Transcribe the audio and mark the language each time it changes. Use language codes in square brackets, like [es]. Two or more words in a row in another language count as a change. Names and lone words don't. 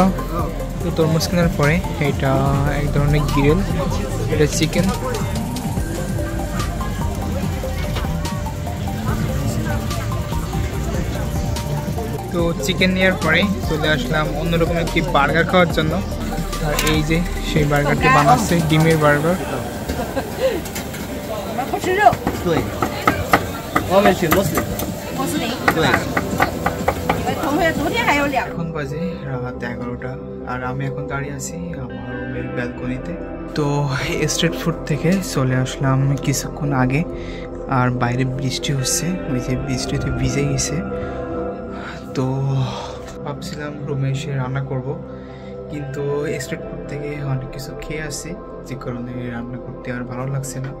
[bn] তো তরমুজ কেনার পরে এটা এক ধরনের গ্রিল, এটা চিকেন। তো চিকেন নেওয়ার পরে চলে আসলাম অন্যরকম একটি বার্গার খাওয়ার জন্য। আর এই যে সেই বার্গারটি বানাচ্ছে, ডিমের বার্গার। [zh] 我们不吃肉，对，我们是穆斯林。穆斯林。对。你们同学昨天还有两。 [bn] এখন বাজে রাত 11টা, আর আমি এখন দাঁড়িয়ে আছি আমার রুমের ব্যালকনিতে। তো স্ট্রিট ফুড থেকে চলে আসলাম কিছুক্ষণ আগে, আর বাইরে বৃষ্টি হচ্ছে, ওই যে বৃষ্টিতে ভিজে গেছে। তো ভাবছিলাম রুমে এসে রান্না করব, কিন্তু স্ট্রিট ফুড থেকে অনেক কিছু খেয়ে আসছি, যে কারণে রান্না করতে আর ভালো লাগছে না।